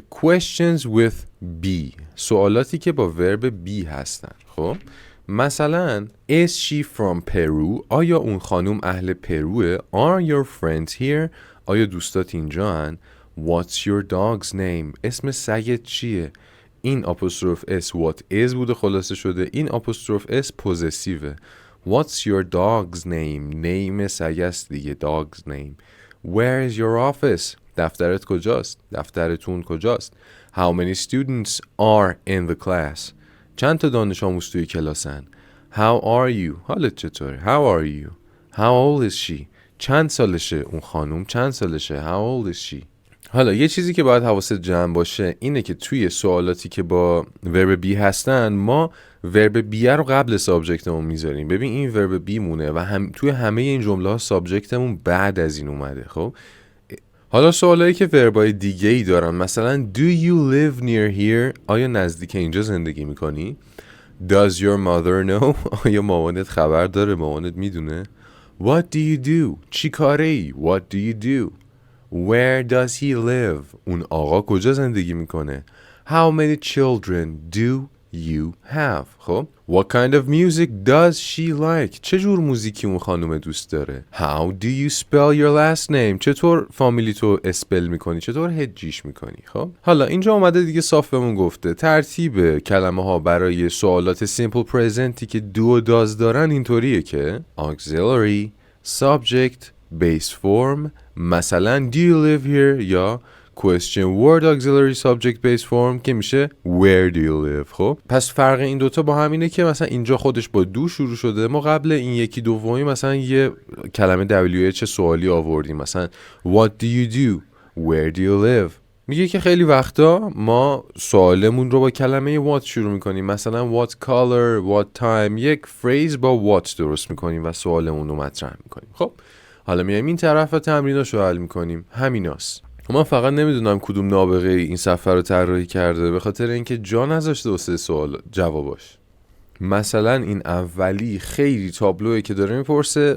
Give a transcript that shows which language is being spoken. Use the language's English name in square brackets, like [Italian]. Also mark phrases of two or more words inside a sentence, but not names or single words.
[English] Questions with be. [Persian] سوالاتی که با [English] verb be [Persian] هستن. خب مثلا [English] Is she from Peru؟ [Persian] آیا اون خانوم اهل پروه؟ [English] Are your friends here؟ [Persian] آیا دوستات اینجا هن؟ [English] What's your dog's name؟ [Persian] اسم سگت چیه؟ این [English] apostrophe s what is [Persian] بوده خلاصه شده. این [English] apostrophe s possessive. What's your dog's name؟ [Persian] نیم سگ است دیگه. [English] dog's name. Where is your office؟ [Persian] دفترت کجاست؟ دفترتون کجاست؟ [English] How many students are in the class؟ [Persian] چند تا دانش آموز توی کلاسن؟ [English] How are you؟ [Persian] حالت چطوره؟ [English] How are you؟ How old is she؟ [Persian] چند سالشه اون خانوم؟ چند سالشه؟ How old is she؟ حالا یه چیزی که باید حواست جمع باشه اینه که توی سوالاتی که با [English] verb be [Persian] هستن ما [English] verb be [Persian] رو قبل سابجکتمون میذاریم. ببین این [English] verb be [Persian] مونه و توی همه این جمله ها سابجکتمون بعد از این اومده. خب حالا سوالایی که وربای دیگه ای دارن مثلا [English] Do you live near here؟ [Persian] آیا نزدیک اینجا زندگی میکنی؟ [English] Does your mother know؟ [Persian] آیا مامانت خبر داره؟ مامانت میدونه؟ [English] What do you do؟ [Persian] چی کاره ای؟ [English] What do you do؟ Where does he live؟ [Persian] اون آقا کجا زندگی میکنه؟ [English] How many children do you have؟ خب What kind of music does she like؟ [Persian] چه جور موزیکی اون خانم دوست داره؟ [English] How do you spell your last name؟ [Persian] چطور فامیلی تو اسپل میکنی؟ چطور هجیش میکنی؟ خب حالا اینجا اومده دیگه صاف بهمون گفته ترتیب کلمه ها برای سوالات [English] simple presentی [Persian] که do و does دارن اینطوریه که [English] auxiliary subject base form [Persian] مثلا [English] do you live here [Persian] یا [English] question word auxiliary subject base form [Persian] که میشه [English] where do you live. [Persian] خب پس فرق این دوتا با هم اینه که مثلا اینجا خودش با دو شروع شده، ما قبل این یکی دومی مثلا یه کلمه WH سوالی آوردیم مثلا [English] what do you do where do you live. [Persian] میگه که خیلی وقتا ما سوالمون رو با کلمه what شروع میکنیم مثلا [English] what color what time، [Persian] یک فریز با what درست میکنیم و سوالمون رو مطرح میکنیم. خب حالا میایم این طرف و تمریناشو حل میکنیم. همیناست. من فقط نمیدونم کدوم نابغه این صفحه رو طراحی کرده به خاطر اینکه جا نذاشته واسه سوال جواباش. مثلا این اولی خیلی تابلوئه که داره میپرسه.